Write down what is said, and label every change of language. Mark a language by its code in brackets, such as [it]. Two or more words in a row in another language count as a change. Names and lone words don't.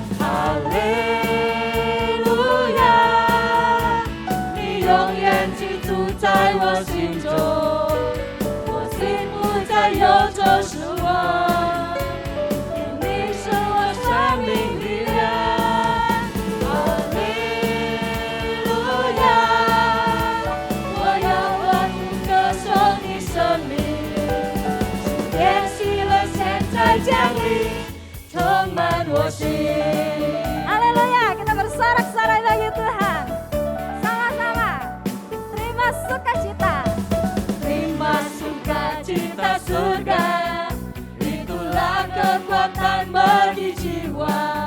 [zh] 哈利路亚，你永远居住在我心中，我心不再忧愁失望，因你是我生命力量。哈利路亚，我要欢呼歌颂你生命，天喜乐现在降临，充满我心。 [id] Haleluya, kita bersorak-sorai bagi Tuhan. Sama-sama. Terima sukacita. Terima sukacita surga, itulah kekuatan bagi jiwa.